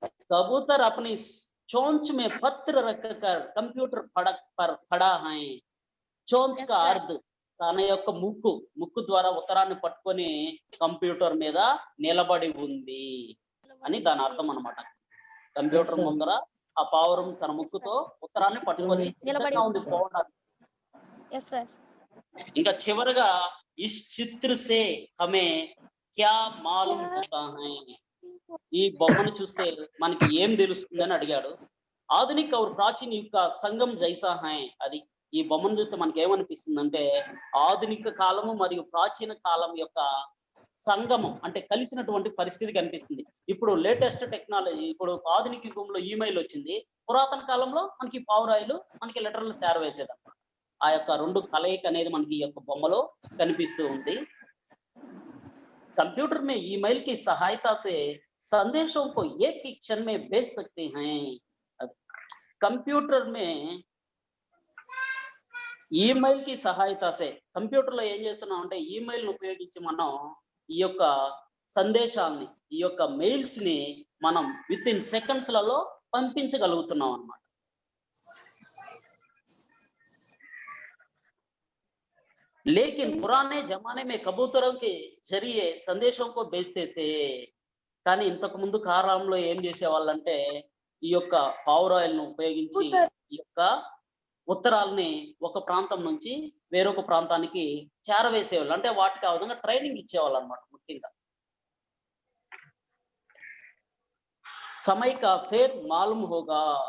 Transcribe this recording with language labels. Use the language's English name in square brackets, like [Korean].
[Hindi] कबूतर अपनी चोंच में पत्र रखकर कंप्यूटर पर पड़ा है. చోంచ్ కా అర్ధ్ [Telugu] తన యొక్క ముక్కు ద్వారా ఉత్తరాన్ని పట్టుకొని కంప్యూటర్ మీద నిలబడి ఉంది అని దాని అర్థం అన్నమాట. కంప్యూటర్ ముందర ఆ పావురం తన ముక్కుతో ఉత్తరాన్ని పట్టుకొని సిద్ధంగా ఉంది పోవడానికి. ఇంకా చివరగా [Hindi] ఇస్ చిత్ర సే హమే క్యా మాలూమ్ హోతా హై. [Telugu] ఈ బొమ్మను చూస్తే మనకి ఏం తెలుస్తుందని అడిగాడు. ఆధునిక और ప్రాచీన యొక్క సంగం [Hindi] జైసా హై. [Telugu] అది ఈ బొమ్మను చూస్తే మనకి ఏమనిపిస్తుంది అంటే ఆధునిక కాలము మరియు ప్రాచీన కాలం యొక్క సంగమం అంటే కలిసినటువంటి పరిస్థితి కనిపిస్తుంది. ఇప్పుడు లేటెస్ట్ టెక్నాలజీ, ఇప్పుడు ఆధునిక యుగంలో ఈమెయిల్ వచ్చింది, పురాతన కాలంలో మనకి పావురాయిలు మనకి లెటర్లు చేరవేసేదన్నమాట. ఆ యొక్క రెండు కలయిక అనేది మనకి ఈ యొక్క బొమ్మలో కనిపిస్తూ ఉంది. [Hindi] कंप्यूटर में ईमेल की सहायता से संदेशों को एक ही क्षण में भेज सकते हैं. कंप्यूटर में ఈమెయిల్ కి సహాయత సే [Telugu] కంప్యూటర్ లో ఏం చేస్తున్నాం అంటే ఈమెయిల్ ను ఉపయోగించి మనం ఈ యొక్క సందేశాన్ని, ఈ యొక్క మెయిల్స్ ని మనం విత్ ఇన్ సెకండ్స్ లలో పంపించగలుగుతున్నాం అన్నమాట. [Hindi] लेकिन पुराने जमाने में कबूतरों के जरिए संदेशों को भेजते थे. [Telugu] కానీ ఇంతకు ముందు కాలంలో ఏం చేసేవాళ్ళంటే ఈ యొక్క పావురాయిలను ఉపయోగించి ఈ యొక్క ఉత్తరాలని ఒక ప్రాంతం నుంచి వేరొక ప్రాంతానికి చేరవేసేవాళ్ళు. అంటే వాటికి ఆ విధంగా ట్రైనింగ్ ఇచ్చేవాళ్ళు అన్నమాట. ముఖ్యంగా [Hindi] సమయ కా ఫేర్ మాలూమ్ హోగా.